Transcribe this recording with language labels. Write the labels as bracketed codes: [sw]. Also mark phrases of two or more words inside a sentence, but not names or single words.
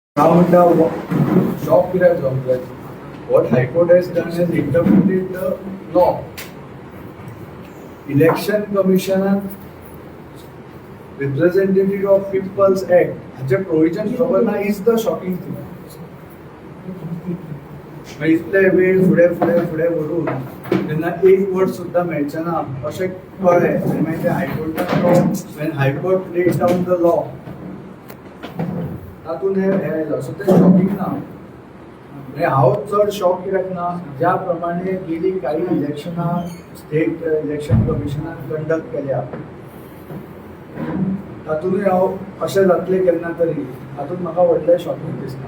[en] Now the shock has complex. What High Court has done is interpreted the law. Election Commission Representative of People's Act [kok] हाचे provision खबर ना [en] is the shocking thing. [kok] इतले वेळ फुडें फुडें फुडें व्हरून तेन्ना एक वर्ड सुद्दां मेळचें ना अशें कळ्ळें आनी मागीर ते हायकोर्टान [en] when High Court laid down the law [kok] तातूंत हें आयलो सो तें शॉकींग ना म्हणजे हांव चड शॉक कित्याक ना ज्या प्रमाणे गेली काही इलेक्शनां स्टेट इलेक्शन कमिशनान कंडक्ट केल्या तातूंतूय हांव अशें जातलें केन्ना तरी तातूंत म्हाका व्हडलें शॉकींग दिसना.